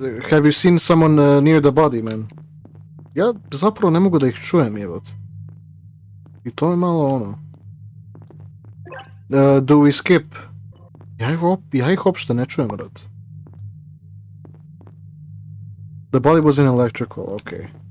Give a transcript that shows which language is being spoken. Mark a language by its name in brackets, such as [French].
[English] Have you seen someone near the body, man? [Serbian] Ja zapravo ne mogu da ih čujem, jebot. I to je malo ono. [English] Do we skip? [Serbian] Ja ih uopšte ne čujem, brat. [English] The body was in electrical, okej.